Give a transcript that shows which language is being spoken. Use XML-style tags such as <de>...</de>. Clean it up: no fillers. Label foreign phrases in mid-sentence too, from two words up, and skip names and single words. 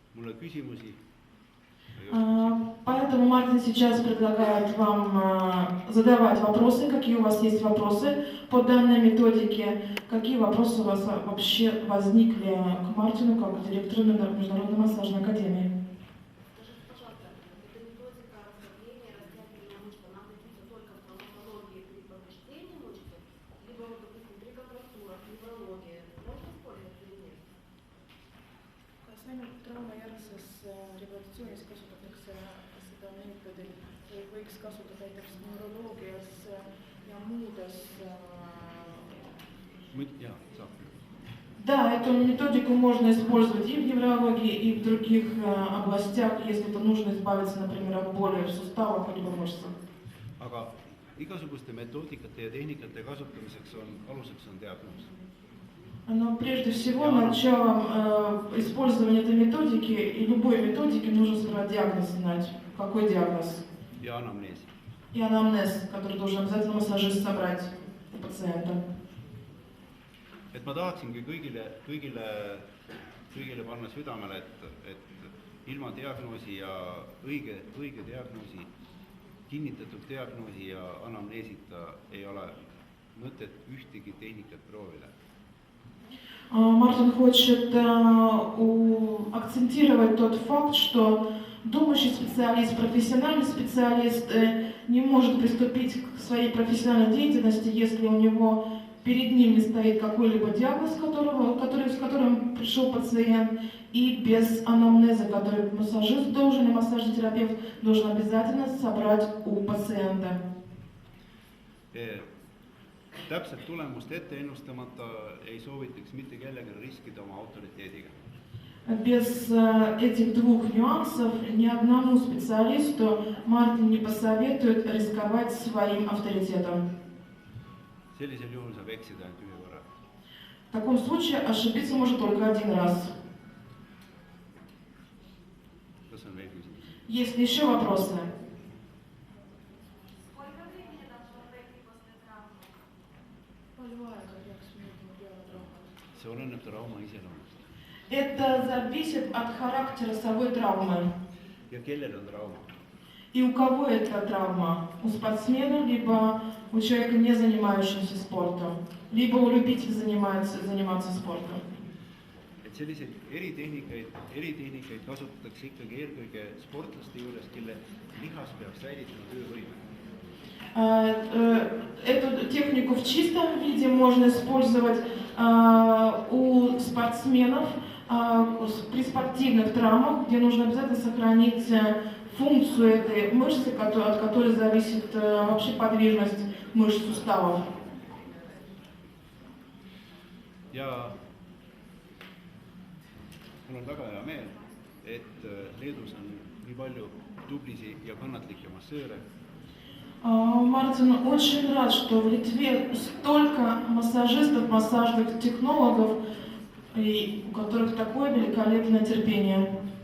<et>mulle küsimusi.</et> <ru>Поэтому Мартин сейчас предлагает вам задавать вопросы, какие у вас есть вопросы по данной методике, какие вопросы у вас вообще возникли к Мартину как к директору Международной массажной академии. Скажите, пожалуйста, эта методика расслабления, растягивания мышц, она присутствует только в травматологии при повреждении мышцы, либо, допустим, при контрактурах, неврологии. Можно использовать или нет?</ru> <et>Sain traumajargses rehabilitatsioonis kasutatakse seda meetodit, võiks kasutada näiteks neuroloogias ja muudes. Jah, saab.</et> <ru>Да, эту методику можно использовать и в неврологии, и в других областях, если это нужно избавиться, например, от боли в суставах либо мышцах.</ru> <et>Aga igasuguste metoodikate ja tehnikate kasutamiseks aluseks on diagnoos.</et> <ru>Но прежде всего, началом использования этой методики и любой методики нужно сперва диагноз знать. Какой диагноз?</ru> <et>Ja anamnees.</et> <ru>И анамнез, который должен обязательно массажист собрать у пациента.</ru> <et>Et ma tahaksingi kõigile panna südamele, et ilma diagnoosi ja õige diagnoosi, kinnitatud diagnoosi ja anamneesita ei ole mõtet ühtegi tehnikat proovida.</et> <ru>Мартин хочет акцентировать тот факт, что думающий специалист, профессиональный специалист не может приступить к своей профессиональной деятельности, если у него перед ним не стоит какой-либо диагноз, с которым пришел пациент, и без анамнеза, который массажист должен, и массажный терапевт должен обязательно собрать у пациента.</ru> <et>Täpselt tulemust ette ennustamata ei soovitaks mitte kellegagi riskida oma autoriteediga.</et> <ru>Без этих двух нюансов ни одному специалисту Мартин не посоветует рисковать своим авторитетом.</ru> <et>Sellisel juhul saab eksida ainult ühe korra.</et> <ru>В таком случае ошибиться может только один раз.</ru> <et>Kas on veel küsimusi?</et> <ru>Есть ли еще вопросы? Сколько времени должно пройти после травмы?</ru> <et>Palju aega peaks minema peale traumat? See oleneb trauma iseloomust.</et> <ru>Это зависит от характера самой травмы.</ru> <et>Ja kellel on trauma?</et> <ru>И у кого эта травма? У спортсмена, либо у человека, не занимающегося спортом, либо у любителей заниматься спортом.</ru> <et>Et selliseid eritehnikaid kasutatakse ikkagi eelkõige sportlaste juures, kelle lihas peab säilitama töövõime.</et> <ru>Эту технику в чистом виде можно использовать у спортсменов при спортивных травмах, где нужно обязательно сохранить функцию этой мышцы, от которой зависит вообще подвижность мышц суставов.</ru> <et>Ja mul on väga hea meel, et Leedus on nii palju tublisi ja kannatlikke massööre.</et> <ru>Мартин очень рад, что в Литве столько массажистов, массажных технологов, и у которых такое великолепное терпение.</ru>